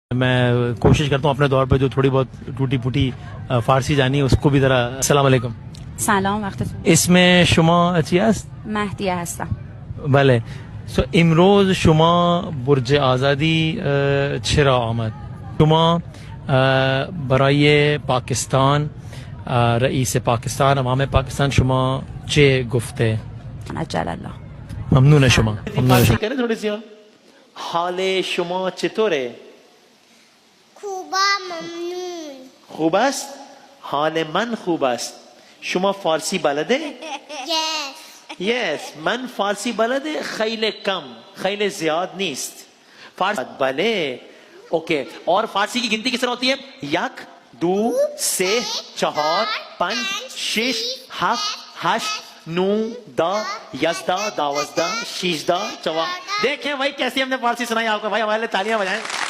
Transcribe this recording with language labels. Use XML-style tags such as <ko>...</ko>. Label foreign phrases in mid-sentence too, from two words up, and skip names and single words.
<hi>मैं कोशिश करता हूँ अपने दौर पे जो थोड़ी बहुत टूटी फूटी फारसी जानी है उसको भी जरा</hi> <ar>السلام عليكم.</ar> <fa>سلام وقتتون اسم شما چی است؟ مهدیه هستم. بله. امروز شما برج آزادی چرا آمد؟ شما برای پاکستان رئیس پاکستان امام پاکستان شما چه گفته؟</fa> <ar>عجل الله.</ar> <fa>ممنون شما. ممنون شما.</fa> <hi>थोड़ी सी</hi> <fa>حال شما چطوره؟ خوبا ممنون. خوب است؟ حال من خوب است. شما فارسی بلده؟</fa> <en>Yes.</en> <fa>من فارسی بلده خیلی کم خیلی زیاد نیست. فارسی بله. اوکی.</fa> <hi>और फारसी की गिनती किस तरह होती है?</hi> <fa>1 2 3 4 5 6 7 8 9 10 11 12 16 14.</fa> <hi>देखें भाई कैसी हमने फारसी सुनाई आपको. भाई हमारे लिए तालियां बजाएं.</hi>